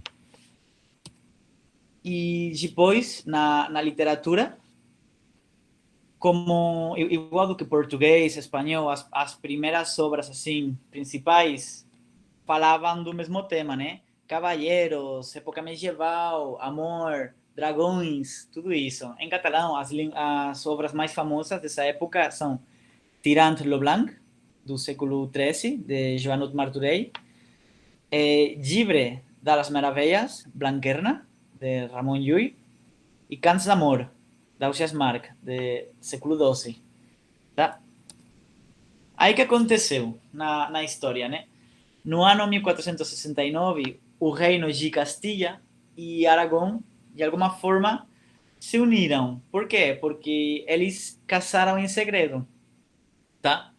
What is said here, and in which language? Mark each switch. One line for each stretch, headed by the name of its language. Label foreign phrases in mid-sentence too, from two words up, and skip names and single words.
Portuguese: E depois, na literatura, como igual do que português, espanhol, as primeiras obras, assim, principais, falavam do mesmo tema, né? Cavalheiros, época medieval, amor, dragões, tudo isso. Em catalão, as obras mais famosas dessa época são Tirant lo Blanc, do século XIII, de Joanot Martorell, Llibre de les Meravelles, Blanquerna, de Ramon Llull, e Cants d'Amor, d'Ausiàs March, de século XII. Tá? Aí que aconteceu na história, né? No ano 1469, o reino de Castilha e Aragão, de alguma forma, se uniram. Por quê? Porque eles casaram em segredo, tá?